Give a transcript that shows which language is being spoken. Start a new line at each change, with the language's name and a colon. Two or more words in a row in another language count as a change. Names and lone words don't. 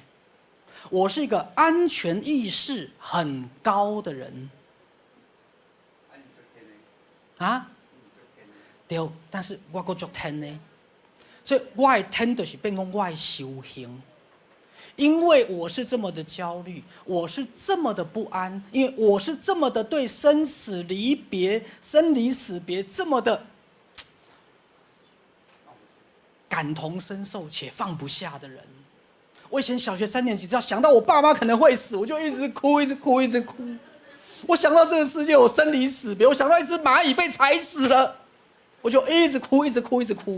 Chinese: 我是一個安全意識很高的人，啊，對，但是我還很天呢，所以我的天就是變成我的修行， 因為我是這麼的焦慮，我是這麼的不安，因為我是這麼的對生死離別、生離死別這麼的感同身受且放不下的人。我以前小學3年級，只要想到我爸媽可能會死，我就一直哭，一直哭，一直哭。我想到這個世界我生離死別，我想到一只螞蟻被踩死了，我就一直哭，一直哭，一直哭。